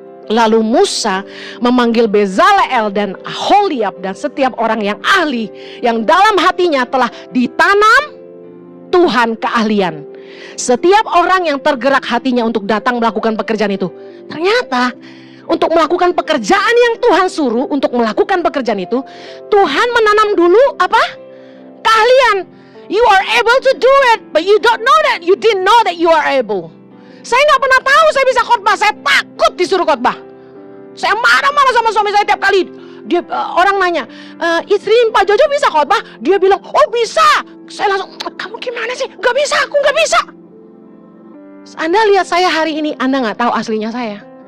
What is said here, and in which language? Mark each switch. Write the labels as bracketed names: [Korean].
[Indonesian] Lalu Musa memanggil Bezaleel dan Aholiab dan setiap orang yang ahli, yang dalam hatinya telah ditanam Tuhan keahlian. Setiap orang yang tergerak hatinya untuk datang melakukan pekerjaan itu. Ternyata untuk melakukan pekerjaan yang Tuhan suruh, untuk melakukan pekerjaan itu, Tuhan menanam dulu apa? Keahlian. [English] You are able to do it, but you don't know that. You didn't know that you are able. [Indonesian] Saya nggak pernah tahu saya bisa khotbah. Saya takut disuruh khotbah. Saya marah-marah sama suami saya tiap kali. Dia orang nanya, istri Pak Jojo bisa khotbah? Dia bilang, oh bisa. Saya langsung, kamu gimana sih? Gak bisa, aku gak bisa. Anda lihat saya hari ini, Anda nggak tahu aslinya saya.